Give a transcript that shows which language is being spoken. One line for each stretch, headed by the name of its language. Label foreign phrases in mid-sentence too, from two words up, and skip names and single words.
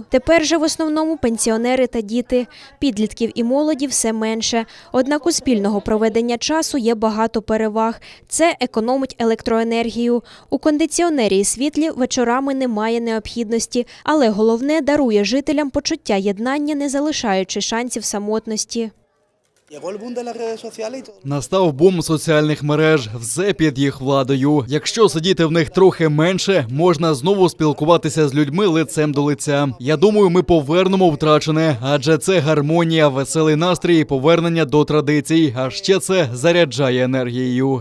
Ukrainian: Тепер же в основному пенсіонери та діти. Підлітків і молоді все менше. Однак у спільного проведення часу є багато переваг. Це економить електроенергію. У кондиціонері і світлі вечорами немає необхідності. Але головне – дарує жителям почуття єднання, не залишаючи шансів самотності.
Spanish: Llegó el boom de las redes sociales y todo.
Ukrainian: Настав бум соціальних мереж, все під їх владою. Якщо сидіти в них трохи менше, можна знову спілкуватися з людьми лицем до лиця. Я думаю, ми повернемо втрачене, адже це гармонія, веселий настрій і повернення до традицій, а ще це заряджає енергією.